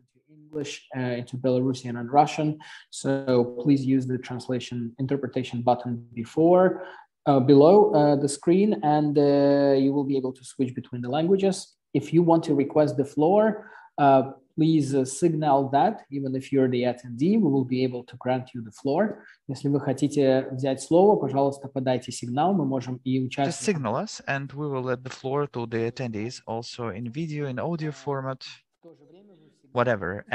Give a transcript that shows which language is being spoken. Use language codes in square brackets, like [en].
[en] English into Belarusian and Russian. So please use the translation interpretation button below the screen, and you will be able to switch between the languages. If you want to request the floor, please signal that, even if you're the attendee, we will be able to grant you the floor. [ru] Если вы хотите взять слово, пожалуйста, подайте сигнал, мы можем и участвовать. [en] Just signal us, and we will let the floor to the attendees, also in video, in audio format, whatever.